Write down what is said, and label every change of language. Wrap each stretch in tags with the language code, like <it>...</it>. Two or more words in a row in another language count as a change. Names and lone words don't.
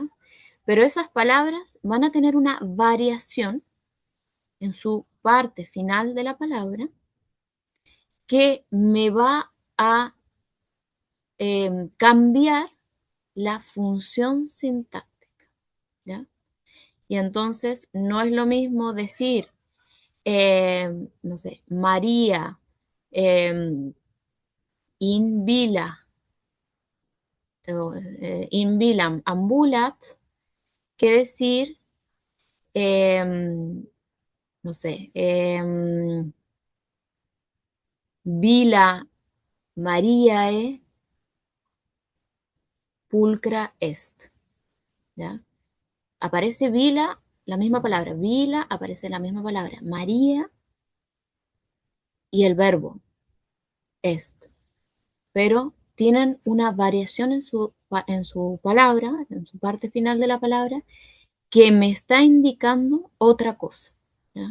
<es>Pero esas palabras van a tener una variación en su parte final de la palabra que me va a cambiar la función sintáctica, ¿ya? Y entonces no es lo mismo decir, no sé,</es> <la>María eh, in vila, in vilam ambulat,</la> <es>que decir, eh, no sé,</es> <la>vila Mariae pulcra est,</la> <es>¿ya? Aparece vila, la misma palabra, vila, aparece la misma palabra, María y el verbo est, pero tienen una variación en su palabra, en su parte final de la palabra, que me está indicando otra cosa, ¿ya?</es>